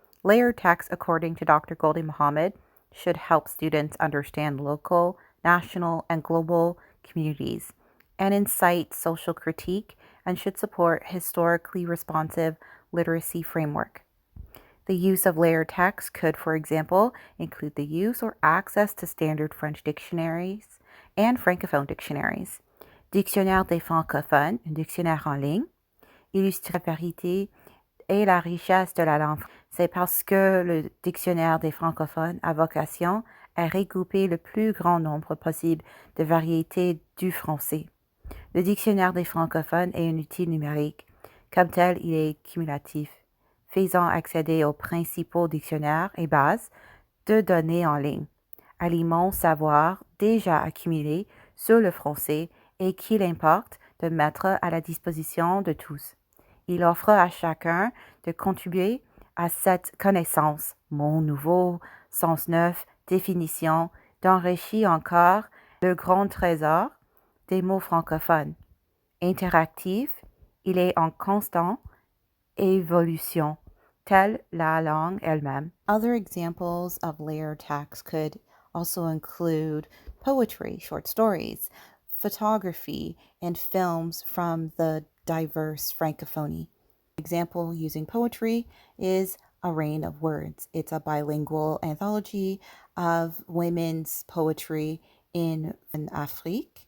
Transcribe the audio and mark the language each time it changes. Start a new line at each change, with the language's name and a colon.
English: Layered text, according to Dr. Goldie Muhammad, should help students understand local, national, and global communities and incite social critique, and should support historically responsive literacy framework. The use of layered text could, for example, include the use or access to standard French dictionaries and francophone dictionaries.
French: Dictionnaire des francophones, un dictionnaire en ligne, illustre la variété et la richesse de la langue. C'est parce que le dictionnaire des francophones a vocation à regrouper le plus grand nombre possible de variétés du français. Le dictionnaire des francophones est un outil numérique. Comme tel, il est cumulatif, faisant accéder aux principaux dictionnaires et bases de données en ligne, alimente savoir déjà accumulé sur le français et qu'il importe de mettre à la disposition de tous. Il offre à chacun de contribuer à cette connaissance, mots nouveaux, sens neufs, définitions, d'enrichir encore le grand trésor des mots francophones. Interactif, il est en constante évolution, telle la langue elle-même.
English: Other examples of layered text could also include poetry, short stories, photography, and films from the diverse francophonie. Example using poetry is A Rain of Words. It's a bilingual anthology of women's poetry in Afrique.